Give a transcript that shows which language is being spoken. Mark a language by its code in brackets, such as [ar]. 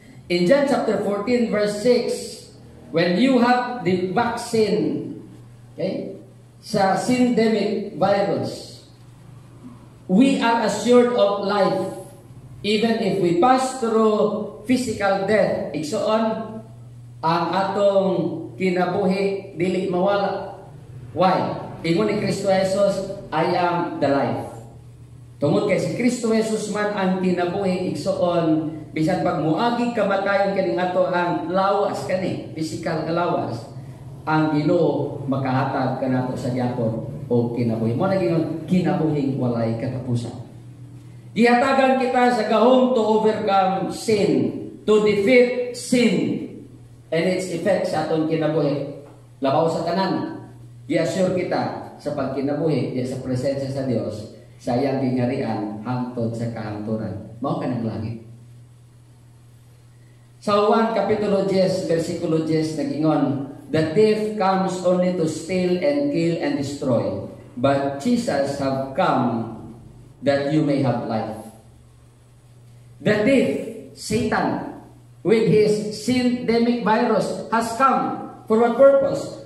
[en] In John chapter 14 verse 6, when you have the vaccine, okay, sa syndemic virus, we are assured of life even if we pass through physical death. [ceb] Igsoon, ang atong kinabuhi dili mawala. [en] Why? [ceb] Ingon ni [en] Kristo Jesus, I am the life. [ceb] Tungod kay si Kristo Jesus man ang kinabuhi, igsoon, bisan pag muagi kamatayon kaning ato ang lawas kani, physical nga lawas, ang Ginoo makahatag kanato sa gyapon o kinabuhi. Mo naging kinabuhing walay katapusan. Gihatagan kita sa gahom [en] to overcome sin, to defeat sin and its effects [ceb] sa atong kinabuhi. Labaw sa tanan. I-assure kita sa pagkinabuhi, sa presensya sa Dios, sa iyang gingarian hangtod sa kahangturan. Mao ka ng langit. Sa Juan Kapitulo 10, versikulo 10, nagingon, [en] the thief comes only to steal and kill and destroy, but Jesus have come that you may have life. The thief, Satan, with his syndemic virus, has come for what purpose?